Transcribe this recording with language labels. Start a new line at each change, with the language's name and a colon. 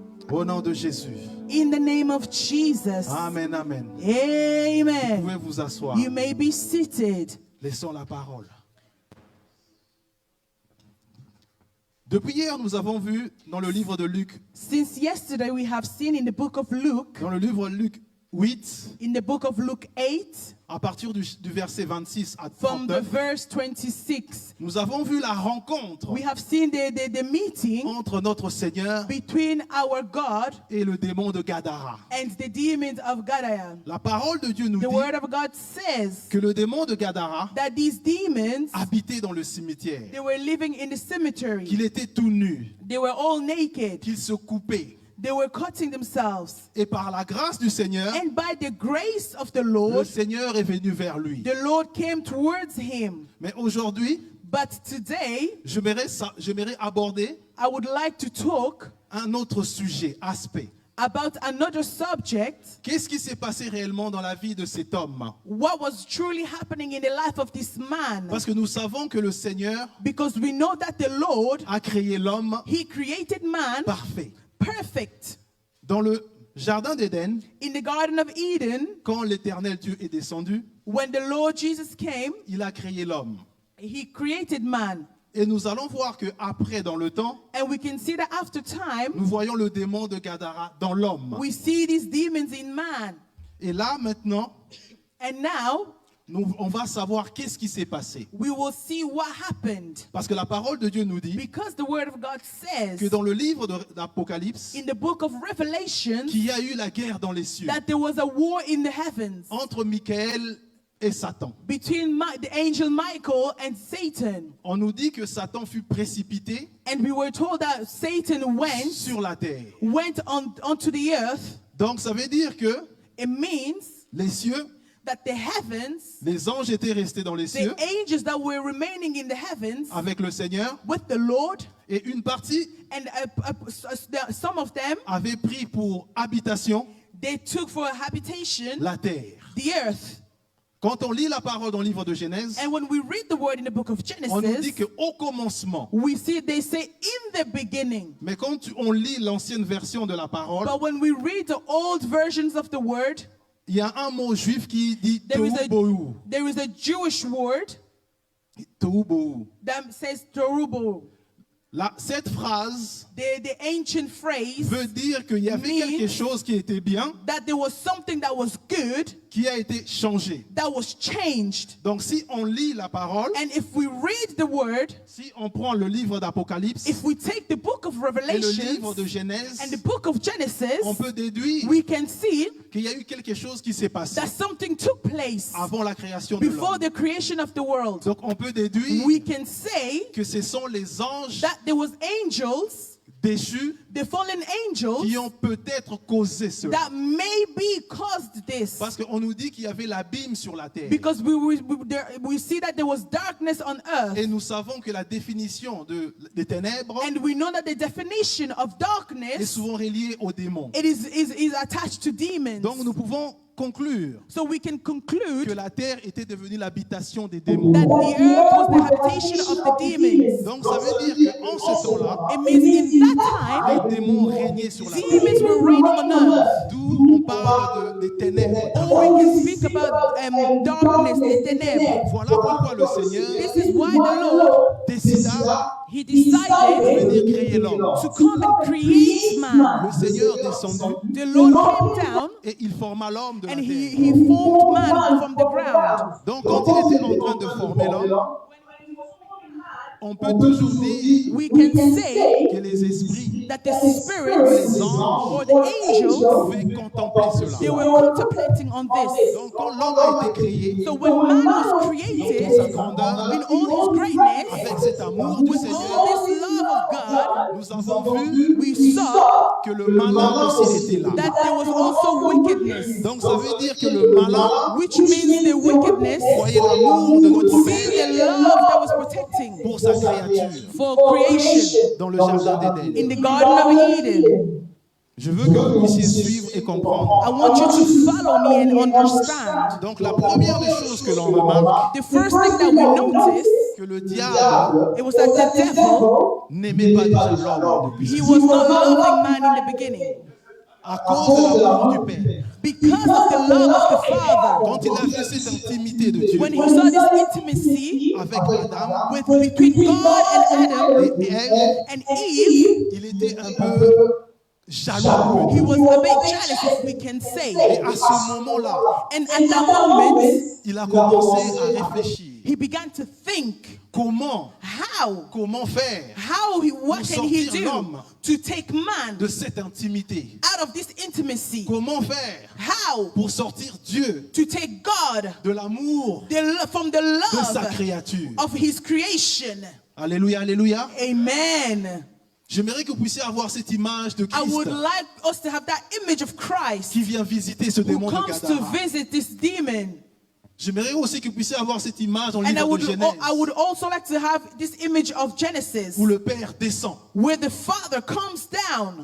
French: Au nom de Jésus.
English: In the name of Jesus. Amen, amen. Amen.
French: Vous pouvez vous asseoir.
English: You may be seated.
French: Laissons la parole. Depuis hier, nous avons vu dans le livre de Luc,
English: Since yesterday we have seen in the book of Luke,
French: dans le livre de Luc 8,
English: in the book of Luke 8,
French: à partir du verset 26 à
English: from the 39, verse 26,
French: nous avons vu la rencontre
English: we have seen the meeting
French: entre notre Seigneur
English: between our God
French: et le démon de Gadara.
English: and the demons of Gadara.
French: La parole de Dieu nous
English: The
French: dit
English: word of God says
French: que le démon de Gadara
English: that these demons,
French: habitait dans le cimetière,
English: they were living in the cemetery.
French: qu'il était tout nu,
English: They were all naked.
French: qu'il se coupait.
English: They were cutting themselves.
French: Et par la grâce du Seigneur,
English: And by the grace of the
French: le
English: Lord,
French: Seigneur est venu vers lui.
English: the Lord came towards him.
French: Mais aujourd'hui,
English: But today,
French: j'aimerais aborder
English: I would like to talk
French: un autre sujet, aspect.
English: about another subject.
French: Qu'est-ce qui s'est passé réellement dans la vie de cet homme?
English: What was truly happening in the life of this man?
French: Parce que nous savons que le Seigneur
English: Because we know that the Lord,
French: a créé l'homme
English: He created man
French: parfait.
English: perfect.
French: Dans le jardin d'Éden,
English: In the Garden of Eden,
French: quand l'Éternel Dieu est descendu,
English: when the Lord Jesus came,
French: il a créé l'homme.
English: He created man.
French: Et nous allons voir que après, dans le temps,
English: And we can see that after time,
French: nous voyons le démon de Gadara dans l'homme.
English: we see these demons in man.
French: Et là, maintenant,
English: And now,
French: on va savoir qu'est-ce qui s'est passé.
English: we will see what happened.
French: Parce que la parole de Dieu nous dit
English: Because the word of God says
French: que dans le livre d'Apocalypse,
English: in the book of Revelation
French: qu'il y a eu la guerre dans les cieux
English: that there was a war in the heavens
French: entre Michael et Satan.
English: between the angel Michael and Satan.
French: On nous dit que Satan fut précipité
English: And we were told that Satan
French: sur la terre.
English: went onto the earth.
French: Donc ça veut dire que
English: It means
French: les cieux
English: that the heavens,
French: les anges étaient restés dans les cieux
English: the angels that were remaining in the heavens
French: avec le Seigneur,
English: with the Lord,
French: et une partie
English: and some of them,
French: avait pris pour habitation
English: they took for a habitation
French: la terre.
English: the earth.
French: Quand on lit la parole dans le livre de Genèse,
English: And when we read the word in the book of
French: on nous dit
English: Genesis,
French: qu'au commencement,
English: we see they say in the beginning.
French: mais quand on lit l'ancienne version de la parole,
English: But when we read the old versions of the word,
French: il y a un mot juif qui dit
English: there is
Hebrew: Tohu
English: a Jewish word
Hebrew: Bohu.
English: that says Torubo.
French: Cette phrase
English: The ancient phrase
French: veut dire qu'il y avait
English: means
French: quelque chose qui était bien,
English: that there was something that was good
French: qui a été changé.
English: that was changed.
French: Donc si on lit la parole,
English: And if we read the word,
French: si on prend le livre d'Apocalypse
English: if we take the book of
French: et le livre
English: Revelation
French: de Genèse,
English: and the book of Genesis,
French: on peut déduire
English: we can see
French: qu'il y a eu quelque chose qui s'est passé
English: that something took place
French: avant la création de
English: before
French: l'homme.
English: the creation of the world.
French: Donc on peut déduire
English: We can say
French: que ce sont les anges
English: that there was angels,
French: déchus
English: the fallen angels,
French: qui ont peut-être causé cela.
English: that maybe caused this.
French: Parce qu'on nous dit qu'il y avait l'abîme sur la terre.
English: Because we see that there was darkness on earth.
French: Et nous savons que la définition des ténèbres
English: And we know that the definition of
French: est
English: darkness,
French: souvent reliée aux démons.
English: it is attached to demons.
French: Donc nous pouvons conclure
English: So we can conclude
French: que la terre était devenue l'habitation des démons.
English: that the earth was the habitation of the demons.
French: Donc ça veut dire qu'en ce temps-là,
English: It means in that time,
French: les démons régnaient sur la terre.
English: demons were reigning on earth.
French: D'où on parle des ténèbres.
English: Or we can speak about darkness, the ténèbres.
French: Voilà pourquoi le Seigneur
English: This is why the Lord,
French: décida
English: He
French: de
English: decided
French: venir créer l'homme.
English: to come and create man.
French: Le Seigneur descendu
English: The Lord came down
French: et il forma l'homme de la
English: and
French: terre.
English: he formed man from the ground.
French: Donc quand il était en train de former l'homme, on peut toujours dire
English: We can say
French: que les esprits,
English: that the spirits or the angels,
French: pouvaient contempler
English: they
French: cela.
English: were contemplating on this.
French: Donc quand l'homme a été créé,
English: So when man was created
French: dans sa grandeur,
English: in all his greatness,
French: avec cet amour du
English: with
French: Seigneur,
English: all this love of God,
French: nous avons vu
English: we saw
French: que le malin aussi était là.
English: that there was also wickedness,
French: Donc ça veut dire que le malin
English: which means the wickedness
French: voyait l'amour de
English: would
French: notre
English: see
French: Père
English: the love that was protecting
French: pour sa créature
English: for creation
French: dans le jardin d'Éden.
English: in the Garden of Eden.
French: Je veux que vous puissiez suivre et comprendre.
English: I want you to follow me and understand.
French: Donc la première des choses que l'on remarque,
English: The first thing that we noticed,
French: que le diable
English: it was that the devil,
French: n'aimait pas déjà l'homme depuis
English: he was not loving man in the beginning
French: à cause de l'amour du Père.
English: because of the love of the Father.
French: Quand il a vu cette intimité de Dieu
English: When he saw this intimacy
French: avec Adam
English: between God and Adam
French: et Ève,
English: and Eve,
French: il était un peu jaloux.
English: he was a bit jealous, if we can say.
French: Et à ce moment-là,
English: And at that moment,
French: il a commencé à réfléchir.
English: he began to think,
French: Comment faire
English: what can he
French: sortir
English: do
French: l'homme
English: to take man
French: de cette intimité?
English: out of this intimacy?
French: Comment faire
English: How
French: pour sortir Dieu
English: to take God
French: de l'amour
English: from the
French: de sa
English: love
French: créature?
English: of his creation? Alléluia, alléluia. Amen.
French: J'aimerais que vous puissiez avoir cette image de
English: I would
French: Christ
English: like us to have that image of Christ
French: qui vient visiter ce
English: who
French: démon de
English: comes to
French: Gadara.
English: visit this demon.
French: J'aimerais aussi que vous puissiez avoir cette image dans le
English: And
French: livre de Genèse
English: I would also like to have this image of Genesis,
French: où le Père descend.
English: where the Father comes down.